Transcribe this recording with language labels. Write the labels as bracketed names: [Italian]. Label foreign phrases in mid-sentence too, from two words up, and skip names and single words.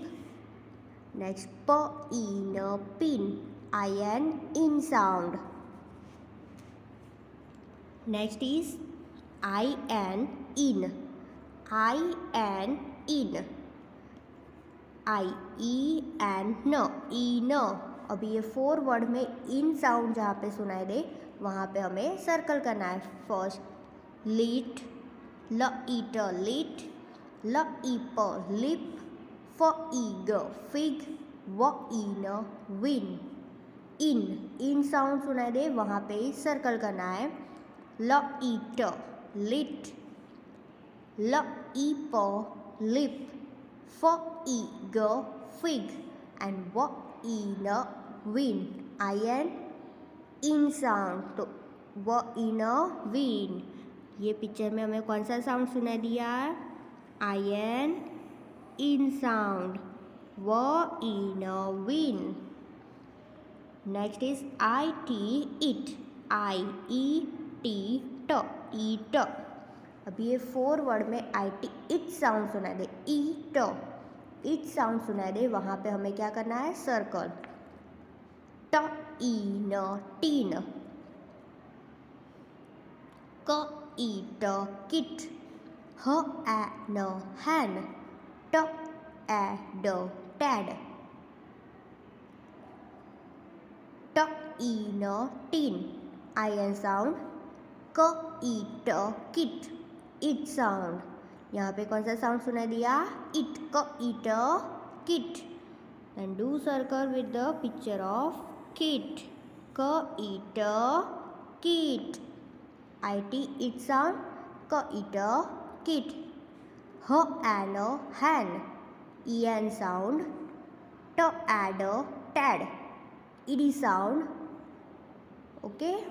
[English] Next p i n pin, i n in sound. Next is i n in, i n in, i e n n, e n. [Hindi] अभी ये 4 वर्ड में [English] in sound [Hindi] जहाँ पे सुनाई दे वहाँ पे हमें सर्कल करना है। [English] First lit, l it lit, l i p lip, f i g fig, w i n win, in, in sound [Hindi] सुनाई दे वहाँ पे सर्कल करना है। [English] l it lit, l i p lip, f i g fig, and w i n win, i n in sound. [Hindi] तो [English] w i n win, [Hindi] ये पिक्चर में हमें कौन सा साउंड सुनाई दिया, [English] i n in sound, w i n win. Next is i t it, i e t t, eat. [Hindi] अभी ये 4 वर्ड में [English] i t it sound [Hindi] सुनाई दे, [English] eat, it sound [Hindi] सुनाई दे वहाँ पे हमें क्या करना है, सर्कल। [English] t i n tin, k i t kit, h a n han, t a d tad, t i n tin, i n sound. k i t kit, it sound, [Hindi] यहाँ पे कौन सा साउंड सुनाई दिया, [English] it, k it kit, and do circle with the picture of kit, k it kit, i t it sound, k it kit. h a n han, e n sound, t a d tad, e d sound, ओके।